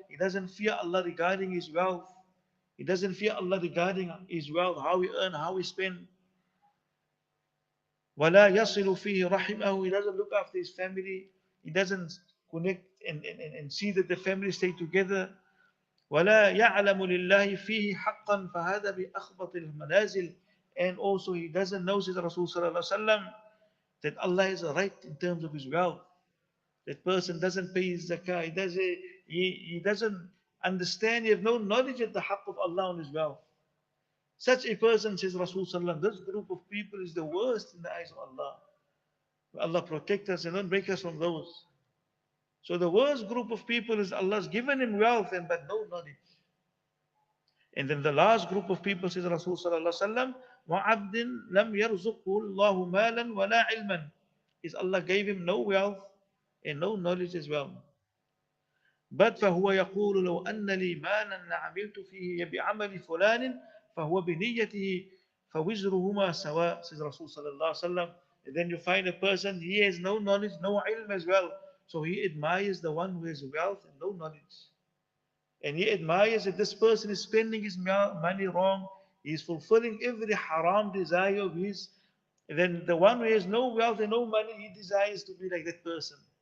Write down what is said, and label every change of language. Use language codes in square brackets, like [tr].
[en] He doesn't fear Allah regarding his wealth. He doesn't fear Allah regarding his wealth, how he earn, how he spend. [ar] ولا يصل فيه رحمه. [en] He doesn't look after his family. He doesn't connect and see that the family stay together. [ar] ولا يعلم لله فيه حقا فهذا بأخبط المنازل. [en] And also he doesn't know, says Rasul sallallahu alaihi wasallam, that Allah is right in terms of his wealth. That person doesn't pay his zakah. He doesn't understand. He has no knowledge of the haqq of Allah on his wealth. Such a person, says Rasul sallallahu alaihi wasallam, this group of people is the worst in the eyes of Allah. May Allah protect us and don't break us from those. So the worst group of people is Allah's given him wealth but no knowledge. And then the last group of people, says Rasul sallallahu alaihi wasallam, [ar] وَعَبْدٍ لَمْ يَرْزُقْهُ اللَّهُ مَالًا وَلَا عِلْمًا. [en] Is Allah gave him no wealth and no knowledge as well. But [ar] فهو يقول لو أن لي مالا لعملت فيه بعمل فلان فهو بنيته فوزرهما سواء, [en] says Rasul sallallahu alaihi wasallam. And then you find a person, he has no knowledge, no ilm as well. So he admires the one who has wealth and no knowledge. And he admires that this person is spending his money wrong. He is fulfilling every haram desire of his. And then the one who has no wealth and no money, he desires to be like that person.